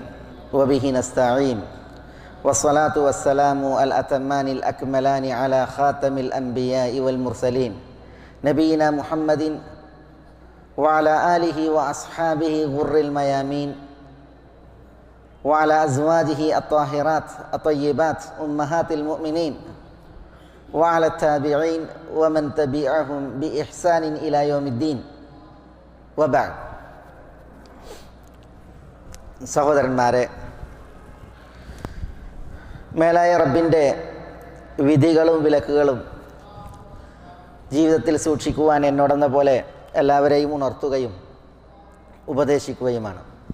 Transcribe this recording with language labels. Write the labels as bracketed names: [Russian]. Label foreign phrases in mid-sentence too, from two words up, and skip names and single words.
[Arabic] وبه نستعين. والصلاة والسلام الأتمان الأكملان على خاتم الأنبياء والمرسلين نبينا محمد وعلى آله وأصحابه غر الميامين وعلى أزواجه الطاهرات الطيبات أمهات المؤمنين وعلى تابعين ومن تبعهم بإحسان إلى يوم الدين وبعد. [Malayalam] സഹോദരന്മാരെ, മേലായ റബ്ബിൻ്റെ വിധികളും വിലക്കുകളും ജീവിതത്തിൽ സൂക്ഷിക്കുവാൻ എന്നോടെന്ന പോലെ എല്ലാവരെയും ഉണർത്തുകയും ഉപദേശിക്കുകയുമാണ്.